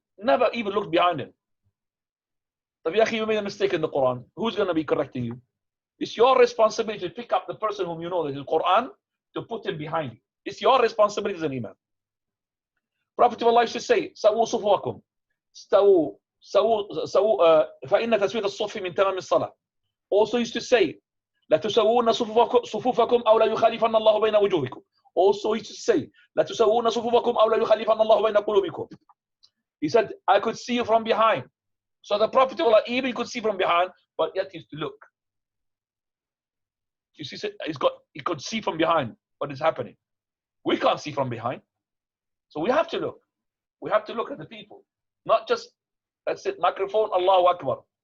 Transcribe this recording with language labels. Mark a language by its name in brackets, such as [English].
[English] Never even looked behind him. You made a mistake in the Quran. Who's going to be correcting you? It's your responsibility to pick up the person whom you know that is the Quran, to put him behind you. It's your responsibility as an imam. Prophet of Allah used to say, Sawu sufuakum. Stawu [Arabic] فإن تسوية الصف من تمام الصلاة. [English] Also used to say [Arabic] لا تسوون صفوفكم أو لا يخالفن الله بين وجوهكم. [English] Also used to say [Arabic] لا تسوون صفوفكم أو لا يخالفن الله بين قلوبكم. [English] He said, I could see you from behind. So the Prophet even could see from behind, but yet he used to look. You see, he could see from behind what is happening. We can't see from behind. So we have to look. We have to look at the people. Not just, that's it, microphone, Allahu Akbar.